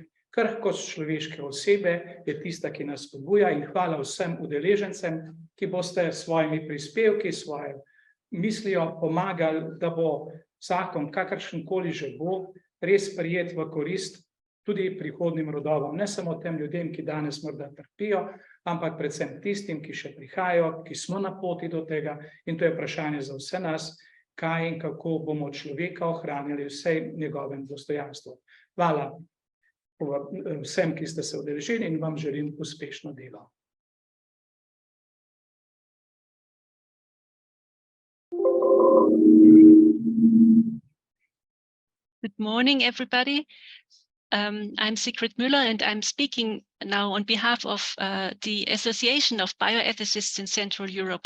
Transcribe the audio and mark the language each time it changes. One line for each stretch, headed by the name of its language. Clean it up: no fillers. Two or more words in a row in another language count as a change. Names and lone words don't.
Slovenian: Krhkost človeške osebe je tista, ki nas spodbuja, in hvala vsem udeležencem, ki boste s svojimi prispevki, svoje mislijo pomagali, da bo zakon, kakršenkoli že bo, res sprejet v korist tudi prihodnjim rodovom, ne samo tem ljudem, ki danes morda trpijo, ampak predvsem tistim, ki še prihajajo, ki smo na poti do tega, in to je vprašanje za vse nas, kaj in kako bomo človeka ohranjali vsej njegovem dostojanstvu. Hvala vsem, ki ste se udeležili, in vam želim uspešno delo.
English: Good morning, everybody. I'm Sigrid Müller, and I'm speaking now on behalf of the Association of Bioethicists in Central Europe.